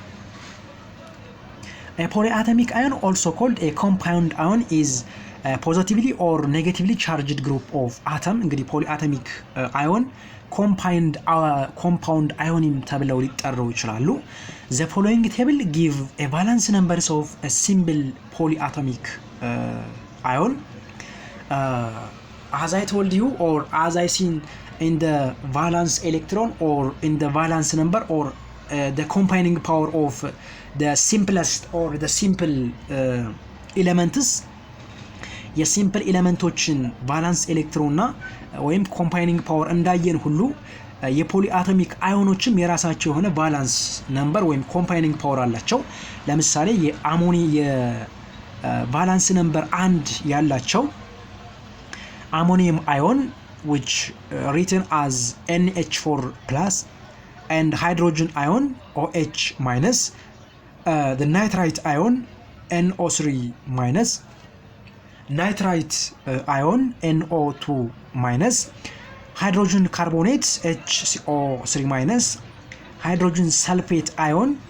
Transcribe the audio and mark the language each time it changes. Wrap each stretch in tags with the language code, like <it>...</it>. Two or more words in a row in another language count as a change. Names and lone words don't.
<en>A polyatomic ion also called a compound ion is positively or negatively charged group of atom</en> <am>እንግዲህ polyatomic ion compound ion ተብለው ሊጠሩ ይችላሉ</am> <en>The following table give a valence numbers of a simple polyatomic ion as I told you or as I seen in the valence electron or in the valence number or the combining power of the simplest or the simple elements</en> <am>የሲምፕል ኤሌመንቶችን</am> <en>valence electronና</en> <am>ወይም</am> <en>combining power</en> <am>እንዳየን ሁሉ የፖሊአቶሚክ አዮኖችም የራሳቸው የሆነ</am> <en>valence number</en> <am>ወይም</am> <en>combining power</en> <am>አላቸው ለምሳሌ የአሞኒ የቫላንስ ነምበር 1 ያላቸው</am> <en>ammonium ion which written as NH4 plus and hydrogen ion OH minus the nitrite ion NO3 minus nitrite ion NO2 minus hydrogen carbonate HCO3 minus hydrogen sulfate ion</en>